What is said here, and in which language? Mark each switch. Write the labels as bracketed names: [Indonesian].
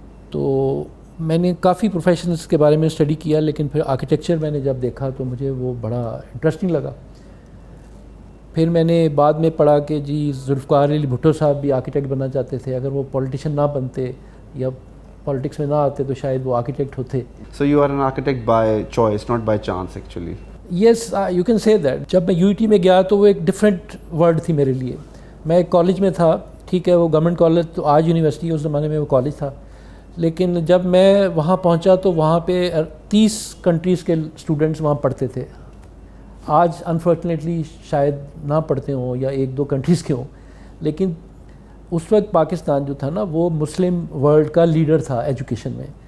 [Urdu] تو میں نے کافی پروفیشنز کے بارے میں اسٹڈی کیا، لیکن پھر آرکیٹیکچر میں نے جب دیکھا تو مجھے وہ بڑا انٹرسٹنگ لگا. پھر میں نے بعد میں پڑھا کہ جی ذوالفقار علی بھٹو صاحب بھی آرکیٹیکٹ بننا چاہتے تھے. اگر وہ پولیٹیشین نہ بنتے یا پالیٹکس میں نہ آتے تو شاید وہ آرکیٹیکٹ ہوتے. [English] So you are an architect by choice, not by chance actually. Yes you can say that. [Urdu] جب میں UET میں گیا تو وہ ایک ڈفرینٹ ورلڈ تھی میرے لیے. میں ایک کالج میں تھا، ٹھیک ہے، وہ گورنمنٹ کالج تو آج یونیورسٹی، اس زمانے میں وہ کالج تھا. لیکن جب میں وہاں پہنچا تو وہاں پہ 30 کنٹریز کے اسٹوڈنٹس وہاں پڑھتے تھے. آج انفارچونیٹلی شاید نہ پڑھتے ہوں یا 1-2 کنٹریز کے ہوں، لیکن اس وقت پاکستان جو تھا نا وہ مسلم ورلڈ کا لیڈر تھا ایجوکیشن میں.